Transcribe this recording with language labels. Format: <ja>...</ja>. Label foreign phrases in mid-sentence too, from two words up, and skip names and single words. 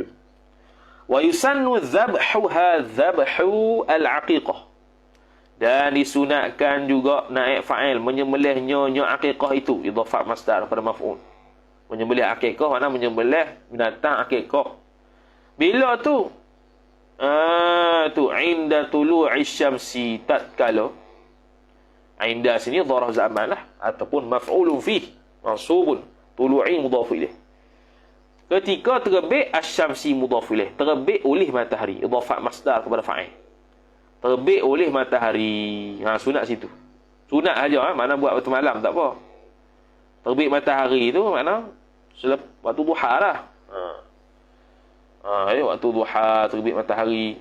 <ar>ويسن ذبح العقيقة.</ar> <ms>Dan disunatkan juga naik fa'il, menyembelihnya aqiqah itu.</ms> <ar>إضافة مصدر</ar> <ms>pada maf'ul. Menyembelih aqiqah makna menyembelih binatang aqiqah. Bila tu?</ms> <ar>Tu عند طلوع الشمس, tatkala.</ar> <ms>Inda sini</ms> <ar>ظرف زمان</ar> <ms>lah, ataupun</ms> <ar>مفعول فيه منصوب طلوع مضاف إليه.</ar> <ms>Ketika terbit</ms> <ar>الشمس مضاف إليه,</ar> <ms>terbit oleh matahari,</ms> <ar>إضافة مصدر</ar> <ms>kepada fa'il. Terbit oleh matahari. Sunat situ. Sunat aja, makna buat waktu malam tak apa. Terbit matahari tu makna waktu duha lah. Waktu duha terbit matahari.</ms>